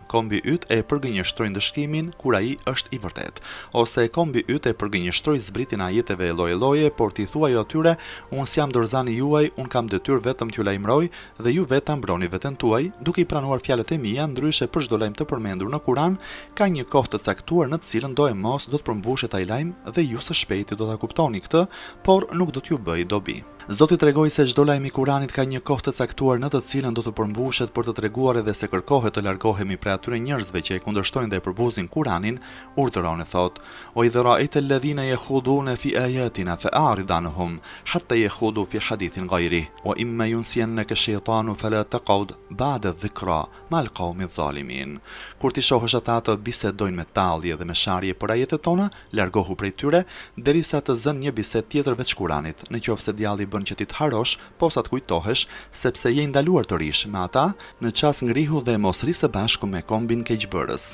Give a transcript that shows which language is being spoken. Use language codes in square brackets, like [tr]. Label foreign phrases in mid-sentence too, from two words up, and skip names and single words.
[sq] Kombi yt e përgënjeshtroi ndëshkimin kur ai është i vërtet, ose kombi yt e përgënjeshtroi zbritjen e ajeteve lloje-lloje, por ti thuaj atyre, unë s'jam dorëzani juaj, unë kam detyrë vetëm t'ju lajmëroj dhe ju vetë ta mbroni veten tuaj, duke i pranuar fjalët e mia, ndryshe për çdo lajm të përmendur në Kuran ka një kohë të caktuar në të cilën do e mos do të përmbushet ai lajm dhe ju së shpejti do ta kuptoni këtë, por nuk do t'ju bëj dobi. Zoti tregoi se çdo lajm i Kuranit ka një kohë të caktuar në të cilën do të përmbushet për të treguar edhe se kërkohet të largohemi prej atyre njerëzve që e kundërshtojnë dhe e përbuzin Kuranin, urdhëron e thot: [ar] "وإذا رأيت الذين يخوضون في آياتنا فأعرض عنهم حتى يخوضوا في حديث غيره وإما ينسينك الشيطان فلا تقعد بعد الذكرى مع القوم الظالمين." [sq] Kur ti shohësh ata të bisedojnë me tallje dhe me sharje për ajetet tona, largohu prej tyre derisa të zënë një bisedë tjetër veç Kuranit, nëse djalli që ti të harosh, posa të kujtohesh, sepse je ndaluar të rish me ata në çast ngrihu dhe mos ri së bashku me kombin keqbërës.